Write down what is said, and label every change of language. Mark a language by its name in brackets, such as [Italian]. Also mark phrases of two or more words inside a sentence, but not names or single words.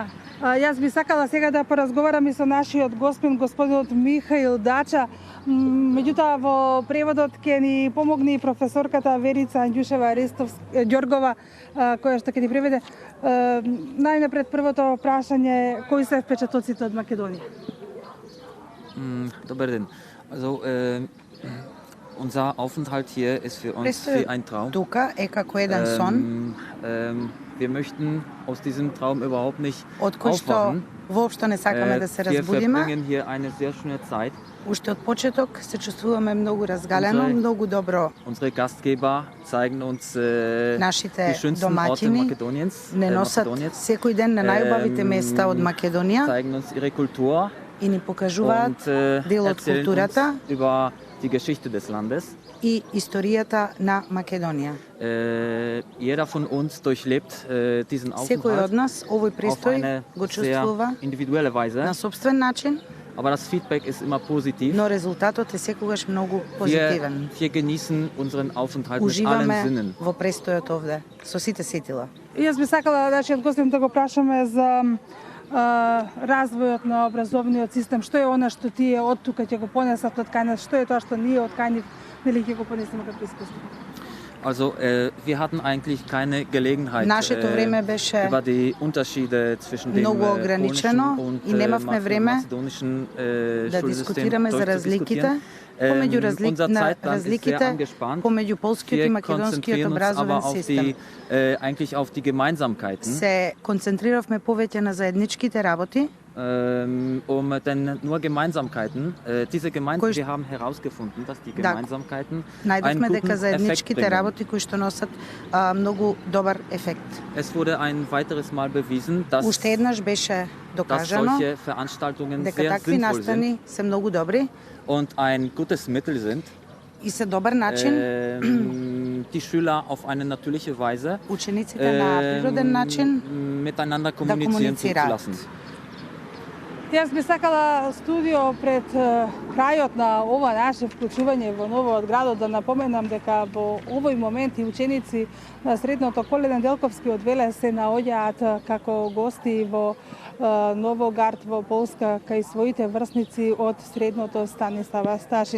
[Macedonian] Јас би сакала сега да поразговарам и со нашиот господинот Михаил Дача. Меѓутоа во преводот ќе ни помогне и професорката Верица Анѓушева Ѓоргова, која што ќе ни преведе. Најнапред првото прашање, кои се впечатоците од Македонија? Dobar den. [German] Also unser Aufenthalt hier ist für uns wie ein Traum. [Macedonian] Тука е како еден сон. [German] Wir möchten aus diesem Traum überhaupt nicht [Macedonian] од кој што [German] aufwachen. [Macedonian] воопшто не сакаме да се [German] Wir [Macedonian] разбудиме. [German] verbringen hier eine sehr schöne Zeit. [Macedonian] Уште од почеток се чувствуваме многу разгалено, многу добро. [German] Unsere Gastgeber zeigen uns [Macedonian] Нашите [German] die schönsten Orte [Macedonian] домаќини [German] Македониens. [Macedonian] не носат секој ден на најубавите места од Македонија [German] Zeigen uns ihre Kultur [Macedonian] и ни покажуваат [German] und [Macedonian] дел од [German] erzählen [Macedonian] културата [German] uns über die Geschichte des Landes. [Macedonian] и историјата на Македонија. [German] Jeder von uns durchlebt diesen [Macedonian] Секој од [German] Aufenthalt [Macedonian] нас овој [German] auf [Macedonian] престој [German] eine [Macedonian] го [German] sehr [Macedonian] чувствува [German] individuelle Weise. [Macedonian] на собствен начин, [German] Aber das Feedback ist immer positiv. [Macedonian] но резултатот е секогаш многу позитивен. [German] Wir genießen unseren Aufenthalt mit allen [Macedonian] Уживаме [German] Sinnen. [Macedonian] во престојот овде со сите сетила. Јас би сакала нашиот гостин да го прашаме за развојот на образовниот систем. Што е она што тие од тука ќе го понесат од кај нас? Што е тоа што ние од кај нив нели ќе го понесеме като искуство? [German] Also wir hatten eigentlich keine Gelegenheit [Macedonian] Нашето време беше [German] über die Unterschiede zwischen dem [Macedonian] многу ограничено [German] polnischen [Macedonian] и немавме време [German] mazedonischen [Macedonian] да [German] Schulsystem [Macedonian] дискутираме за разликите [German] durchzudiskutieren. [Macedonian] помеѓу [German] Unser Zeitplan ist sehr [Macedonian] разликите [German] angespannt. [Macedonian] помеѓу полскиот и [German] Wir [Macedonian] македонскиот [German] konzentrieren uns [Macedonian] образовен [German] aber auf [Macedonian] систем. [German] die, eigentlich auf die Gemeinsamkeiten. [Macedonian] Се концентриравме повеќе на заедничките работи, [German] Denn nur Gemeinsamkeiten, diese Gemeinsamkeiten, wir haben herausgefunden, dass die Gemeinsamkeiten einen [Macedonian] најдовме [German] guten [Macedonian] дека [German] Effekt [Macedonian] заедничките [German] bringen. [Macedonian] работи кои што носат многу добар ефект. [German] Es wurde ein weiteres Mal bewiesen, dass [Macedonian] Уште еднаш беше докажано [German] solche Veranstaltungen [Macedonian] дека [German] sehr [Macedonian] такви [German] sinnvoll sind [Macedonian] настани се многу добри [German] und ein gutes Mittel sind, [Macedonian] и се добар начин [German] die Schüler auf eine natürliche Weise [Macedonian] учениците на природен начин [German] miteinander [Macedonian] да [German] kommunizieren [Macedonian] комуницираат. [German] zuzulassen. [Macedonian] Јас би сакала студио пред крајот на ова наше вклучување во новиот градот да напоменам дека во овој момент и ученици на средното Коледен Делковски од Велес се наоѓаат како гости во Новогард во Полска кај своите врсници од средното Станислава Сташин.